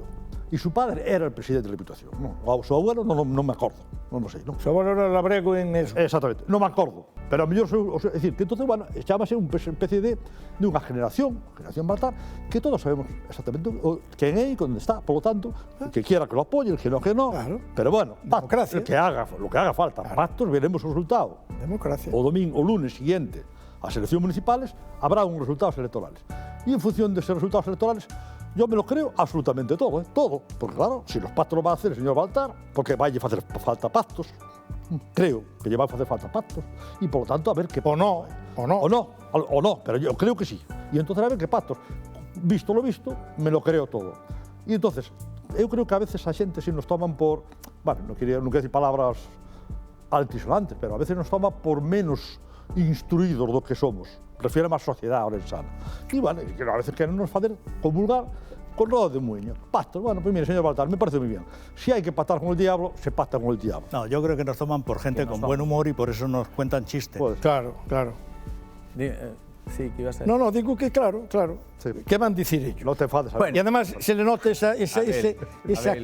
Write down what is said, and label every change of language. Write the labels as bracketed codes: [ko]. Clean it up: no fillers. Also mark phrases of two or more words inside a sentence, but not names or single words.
[gl] E [es] su padre era el presidente [gl] da Diputación. O seu abuelo non me acordo. Non sei. [es] Su abuelo era labrego en eso. [gl] Exactamente. Non me acordo. Pero a mellor, é dicir, que entonces, bueno, chámase unha especie de unha generación Baltar, que todos sabemos exactamente quen é e onde está. [es] Por lo tanto, que quiera que lo apoye, el que no. Claro. Pero bueno, democracia. Lo que haga falta. [gl] Pactos, veremos o resultado. Democracia. O [es] lunes siguiente, [gl] as eleccións [es] municipales, habrá [gl] uns [es] resultados electorales. [gl] E en función deses [es] resultados electorales, Yo me lo creo absolutamente todo, todo. Porque claro, si los pactos los va a hacer el señor Baltar, porque vaya a hacer falta pactos, creo que lle va a hacer falta pactos, y por lo tanto a ver qué... O no, pero yo creo que sí. Y entonces a ver qué pactos. Visto lo visto, me lo creo todo. Y entonces, [gl] eu creo que a veces a xente se nos toman por... Bueno, non quero decir palabras altisonantes, pero a veces nos toma por menos instruídos do que somos. Refiere a sociedade orensana. E, bueno, a veces queren nos fazer comulgar con roda de muiño. [es] Pactos, bueno, pues mire, señor Baltar, me parece muy bien. Si hay que pactar con el diablo, se pacta con el diablo. No, yo creo que nos toman por gente con buen humor y por eso nos cuentan chistes. Pues, claro, claro. Sí, que ibas a decir. No, digo que claro. Sí. ¿Qué van a decir ellos? no te enfades. Bueno. Y además se le nota esa Abel,